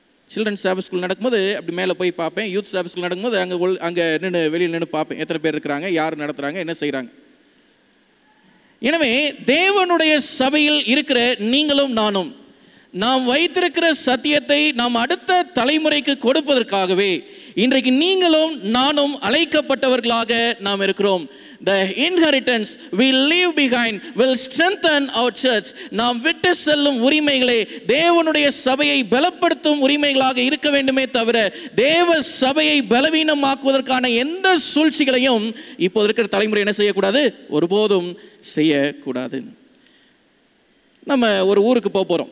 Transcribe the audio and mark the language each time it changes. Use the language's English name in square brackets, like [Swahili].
[Tamil] Children's service school நடக்கும்போது அப்படி மேலே போய் பார்ப்பேன், யூத் சர்வீஸ் ஸ்கூல் நடக்கும்போது அங்கே நின்று வெளியில் நின்று பார்ப்பேன் எத்தனை பேர் இருக்கிறாங்க, யார் நடத்துகிறாங்க, என்ன செய்கிறாங்க. எனவே தேவனுடைய சபையில் இருக்கிற நீங்களும் நானும் நாம் வைத்திருக்கிற சத்தியத்தை நாம் அடுத்த தலைமுறைக்கு கொடுப்பதற்காகவே இன்றைக்கு நீங்களும் நானும் அழைக்கப்பட்டவர்களாக நாம் இருக்கிறோம். [English] The inheritance we leave behind will strengthen our church. [Tamil] நாம் விட்டு செல்லும் உரிமைகளே தேவனுடைய சபையை பலப்படுத்தும் உரிமைகளாக இருக்க வேண்டுமே தவிர தேவ சபையை பலவீனமாக்குவதற்கான எந்த சூழ்ச்சிகளையும் இப்போது இருக்கிற தலைமுறை என்ன செய்யக்கூடாது? ஒருபோதும் செய்யக்கூடாது. நம்ம ஒரு ஊருக்கு போகிறோம்.